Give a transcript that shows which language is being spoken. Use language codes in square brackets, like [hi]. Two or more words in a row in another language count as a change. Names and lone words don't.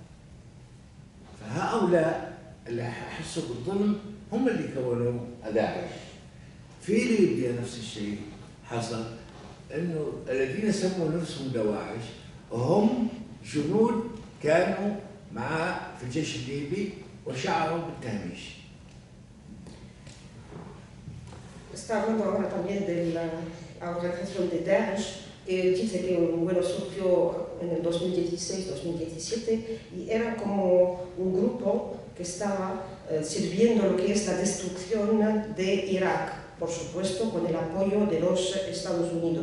[ar] فهؤلاء اللي حسوا بالظلم هم اللي كونوا داعش. في ليبيا نفس الشيء حصل، انه الذين سموا نفسهم دواعش هم جنود كانوا في الجيش الليبي وشعروا بالتهميش. [es] Está hablando ahora también de la organización de Daesh, que dice que bueno, surgió en el 2016-2017 y era como un grupo que estaba sirviendo lo que es la destrucción de Irak, por supuesto con el apoyo de los Estados Unidos.